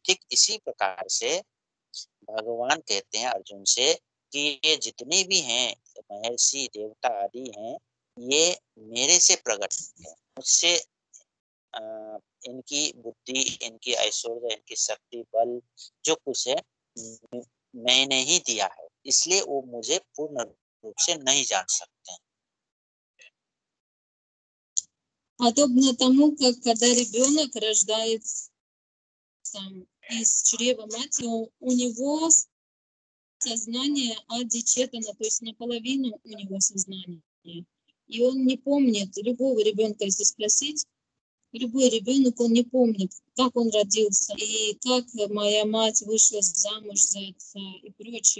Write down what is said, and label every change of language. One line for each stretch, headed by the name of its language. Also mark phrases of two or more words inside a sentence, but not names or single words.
Hindi: ठीक इसी प्रकार से भगवान कहते हैं अर्जुन से कि ये जितने भी हैं महर्षि, देवता आदि हैं, ये मेरे से प्रकट है, मुझसे इनकी बुद्धि, इनकी ऐश्वर्य, इनकी शक्ति, बल जो कुछ है मैंने ही दिया है, इसलिए वो मुझे पूर्ण रूप से नहीं जान सकते हैं।
Russian: Подобно тому, как когда ребенок рождается из чрева матери, у него сознание адичетано, то есть наполовину у него сознание. И он не помнит, любого ребенка, если спросить, любой ребенок, он не помнит, как он родился, и как моя мать вышла замуж за отца и прочее.